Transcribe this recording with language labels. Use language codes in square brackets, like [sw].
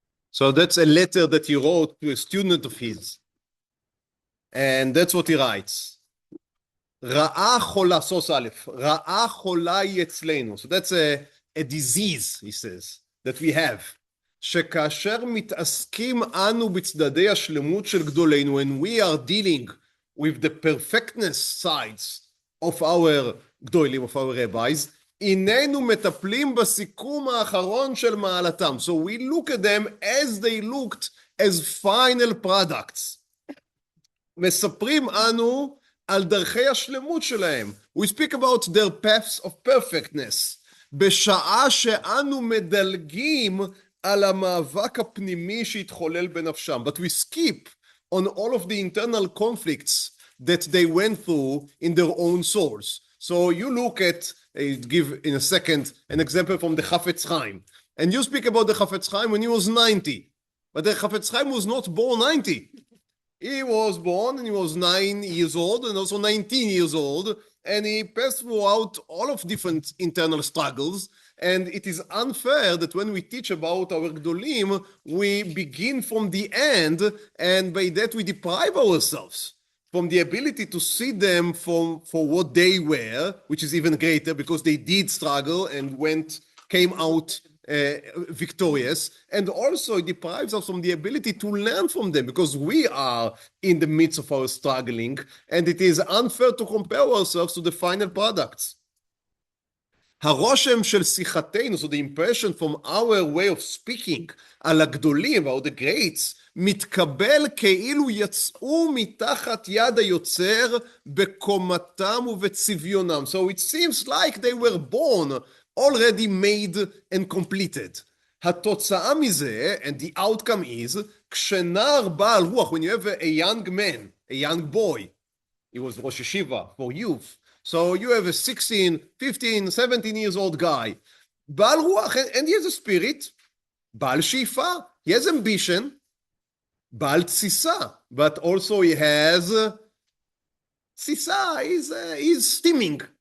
[en] So that's a letter that he wrote to a student of his. And that's what he writes. [he] Ra'a chola, [en] source aleph. [he] Ra'a chola אצלנו. [en] So that's a disease, he says, that we have. [he] שכאשר מתעסקים אנו בצדדי השלמות של גדולינו, [en] when we are dealing with the perfectness sides of our [he] גדולים, [en] of our rabbis, [he] איננו מטפלים בסיכום האחרון של מעלתם. [en] So we look at them as they looked as final products. [he] מספרים אנו על דרכי השלמות שלהם. [en] We speak about their paths of perfectness. [he] בשעה שאנו מדלגים על המאבק הפנימי שהתחולל בנפשם. [en] But we skip on all of the internal conflicts that they went through in their own souls. So you look at, give in a second an example from the Chafetz Chaim. And you speak about the Chafetz Chaim when he was 90. But the Chafetz Chaim was not born 90. He was born and he was 9 years old and also 19 years old. And he passed throughout all of different internal struggles. And it is unfair that when we teach about our Gdolim, we begin from the end, and by that we deprive ourselves from the ability to see them for what they were, which is even greater because they did struggle and came out victorious, and also it deprives us from the ability to learn from them because we are in the midst of our struggling, and it is unfair to compare ourselves to the final products. [he] הרושם של שיחתנו, [en] so the impression from our way of speaking [he] על הגדולים, [en] about the greats, [he] מתקבל כאילו יצאו מתחת יד היוצר בקומתם ובצביונם. [en] So it seems like they were born already made and completed. [he] התוצאה מזה, [en] and the outcome is, [he] כשנער בעל רוח, [en] when you have a young man, a young boy, he was Rosh Yeshiva for youth, so you have a 16, 15, 17 years old guy, [he] בעל רוח, [en] and he has a spirit, [he] בעל שאיפה, [en] he has ambition, [he] בעל תסיסה, [en] but also he has תסיסה, he's steaming.